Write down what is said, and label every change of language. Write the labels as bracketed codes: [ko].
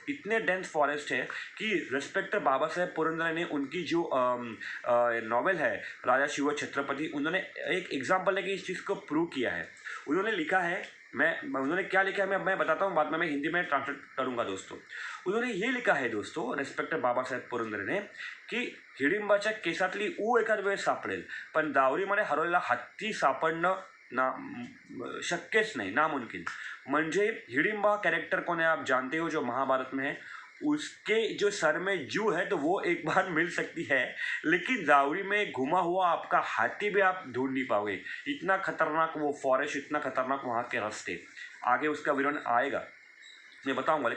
[hi] इतने dense forest है कि रिस्पेक्टर बाबा साहेब पुरंदरे ने उनकी जो नॉवेल है राजा शिव छत्रपति, उन्होंने एक एग्जाम्पल है कि इस चीज़ को प्रूव किया है। उन्होंने लिखा है, उन्होंने क्या लिखा है मैं बताता हूँ, बाद में मैं हिंदी में ट्रांसलेट करूँगा दोस्तों। उन्होंने ये लिखा है दोस्तों, रिस्पेक्टेड बाबा साहेब पुरंदरे ने, [mr] की हिडिंबाच्या केसातली ऊ एखाद वेळ सापडेल, पण दावरीमध्ये हरवलेला हत्ती सापडणं शक्यच नाही, नामुमकिन। [hi] म्हणजे हिडिंबा कैरेक्टर कौन है आप जानते हो, जो महाभारत में है, उसके जो सर में जू है तो वो एक बार मिल सकती है, लेकिन जावड़ी में घुमा हुआ आपका हाथी भी आप ढूंढ नहीं पाओगे। इतना खतरनाक वो फॉरेस्ट, इतना खतरनाक वहाँ के रास्ते। आगे उसका विवरण आएगा, मैं बताऊंगा।